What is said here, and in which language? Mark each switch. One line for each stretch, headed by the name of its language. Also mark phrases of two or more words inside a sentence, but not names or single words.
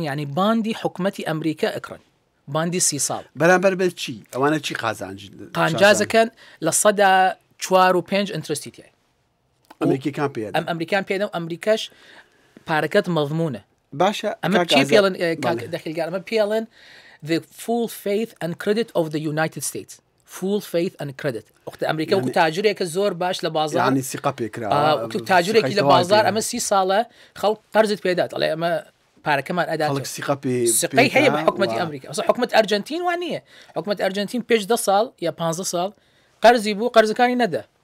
Central Kurdish: یعنی باندی حکومەتی ئەمریکا ئەکڕن باندی 30 ساڵ. بەرامبەر بە چی؟ ئەوانە چی قانجازەکەن لە 4 و 5 ئینترستی هەیە. ئەمریکیەکان پێ ئەم ئەمریکان پێدەن و ئەمریکاش پارەکەت مەضمونە. باشە ئەمە چی پێڵن دەخیلگار؟ ئەمە پێڵن
English: the full faith and credit of the United States. full faith and credit.
Central Kurdish: وقت ئەمریکا وەکو تاجرێکە زۆر باش لە بازار یعنی سیقە پێکراوە تاجرێکی لە بازار ئەمە 30 ساڵە خەڵک قەرزت پێدات ئەڵێ ئەمە پارەکەمان ئەدات سقەی هەیە بە حکومەتی ئەمریکا. ئەسا حکومەت ئەرجنتین وان نییە. حکومەت ئەرجنتین پێش 10 ساڵ یا 15 ساڵ قەرزی بوو قەرزەکانی نەدا.